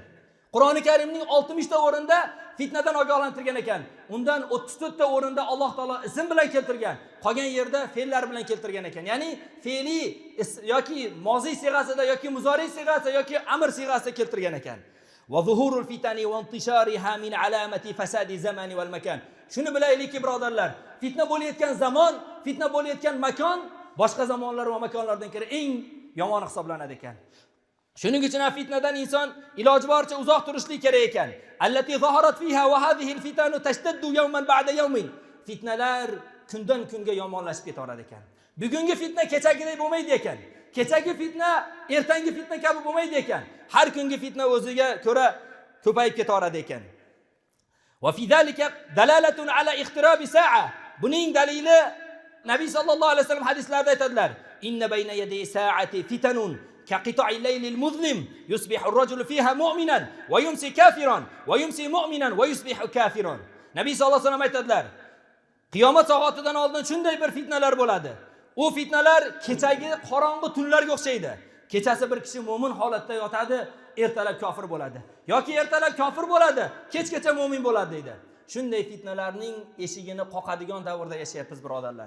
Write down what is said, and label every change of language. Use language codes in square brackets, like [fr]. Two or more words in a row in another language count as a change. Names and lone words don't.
[uz] Qur'oni Karimning 60 ta o'rinda fitnadan ogohlantirgan ekan. Undan 34 ta o'rinda Alloh taolo ism bilan keltirgan. Qolgan yerda fe'llar bilan keltirgan ekan. Ya'ni fe'li yoki moziy siyg'asida yoki muzori siyg'asida yoki amr siyg'asida keltirgan ekan. [ar] وظهور الفتن وانتشارها من علامات فساد الزمان والمكان. [uz] Shuni bilaylikki, birodarlar, fitna bo'layotgan zamon, fitna bo'layotgan makon boshqa zamonlar va makonlardan ko'ra eng yomoni hisoblanadi ekan. Shuning uchun fitnadan inson iloji boricha uzoq turishlik kerak ekan. [ar] التي ظهرت فيها وهذه الفتن تشتد يوما بعد يوم. [uz] Fitnalar kundan kunga yomonlashib ketaveradi ekan. Bugungi fitna kechagidek bo'lmaydi ekan. Kechagi fitna ertangi fitna kabi bo'lmaydi ekan. Har kungi fitna o'ziga ko'ra ko'payib ketaveradi ekan. [ar] وفي ذلك دلالة على اقتراب الساعة. [uz] Buning dalili Nabiy [ar] صلى الله عليه وسلم [uz] hadislarda aytadilar: [ar] "إن بين يدي الساعة فتنا كقطع الليل المظلم يصبح الرجل فيها مؤمنا ويمسي كافرا ويمسي مؤمنا ويصبح كافرا." [uz] Nabiy [ar] صلى الله عليه وسلم [uz] aytadilar: qiyomat soatidan oldin shunday bir fitnalar bo'ladi. U fitnalar kechagi qorong'u tunlarga o'xshaydi. Kechasi bir kishi mu'min holatda yotadi, ertalab kofir bo'ladi. Yoki ertalab kofir bo'ladi, kechgacha mu'min bo'ladi deydi. Shunday fitnalarning eshigini qoqadigan davrda yashayapmiz, birodarlar.